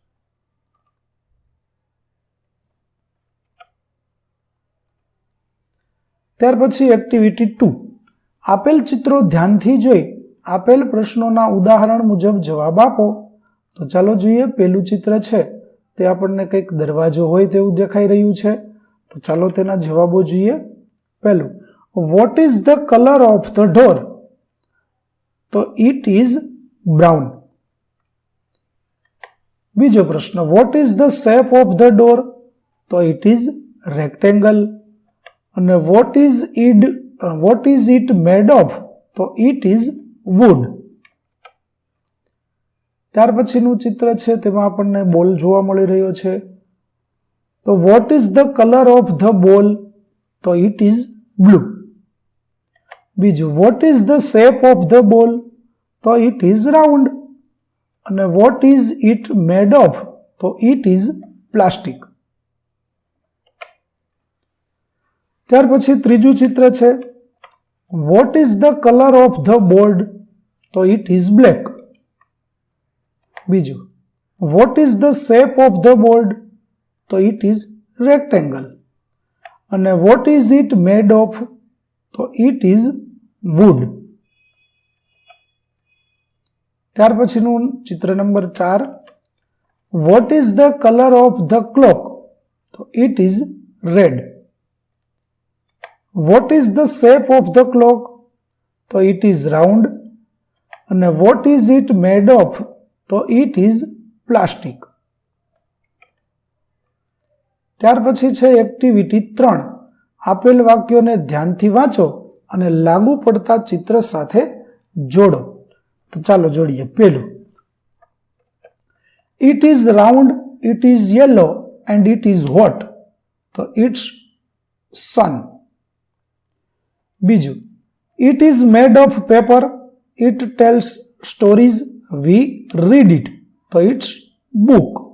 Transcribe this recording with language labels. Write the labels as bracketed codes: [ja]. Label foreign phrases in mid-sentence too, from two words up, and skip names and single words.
[gu] ત્યાર પછી એક્ટિવિટી 2. આપેલ ચિત્રો ધ્યાનથી જોઈ આપેલ પ્રશ્નોના ઉદાહરણ મુજબ જવાબ આપો. તો ચાલો જોઈએ. પેલું ચિત્ર છે તે આપણને કંઈક દરવાજો હોય તેવું દેખાઈ રહ્યું છે. તો ચાલો તેના જવાબો જોઈએ. પહેલું, [en] What is the color of the door? તો it is brown. [gu] બીજો પ્રશ્ન, [en] What is the shape of the door? તો it is rectangle. અને what is it made of? તો it is wood. [gu] ત્યાર પછીનું ચિત્ર છે તેમાં આપણને બોલ જોવા મળી રહ્યો છે. [en] તો what is the color of the ball? તો it is blue. બીજું, what is the shape of the ball? તો it is round. અને what is it made of? તો it is plastic. [gu] ત્યાર પછી ત્રીજું ચિત્ર છે [en] what is the color of the board? તો it is black. બીજું, what is the shape of the board? તો it is rectangle. અને what is it made of? તો it is wood. [gu] ત્યાર પછીનું ચિત્ર નંબર 4. [en] What is the color of the clock? તો it is red. What is the shape of the clock? તો it is round. અને what is it made of? તો it is plastic. [gu] ત્યાર પછી છે એક્ટિવિટી 3. આપેલ વાક્યોને ધ્યાનથી વાંચો અને લાગુ પડતા ચિત્ર સાથે જોડો. તો ચાલો જોડીએ. પેલું, [en] It is round, it is yellow and it is hot. તો it's sun. બીજું, it is made of paper, it tells stories, we read it. તો it's book.